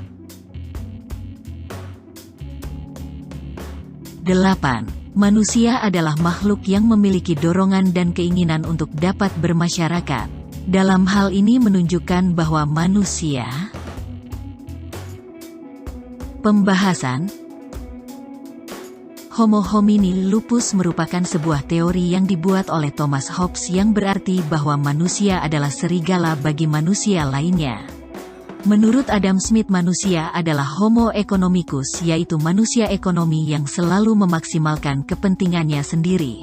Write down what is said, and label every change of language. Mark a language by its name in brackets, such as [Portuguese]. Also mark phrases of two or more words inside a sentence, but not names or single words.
[Indonesian] 8. Manusia adalah makhluk yang memiliki dorongan dan keinginan untuk dapat bermasyarakat. Dalam hal ini menunjukkan bahwa manusia. Pembahasan. [Latin] Homo homini lupus [Indonesian] merupakan sebuah teori yang dibuat oleh Thomas Hobbes yang berarti bahwa manusia adalah serigala bagi manusia lainnya. Menurut Adam Smith, manusia adalah [Latin] Homo economicus, [Indonesian] yaitu manusia ekonomi yang selalu memaksimalkan kepentingannya sendiri.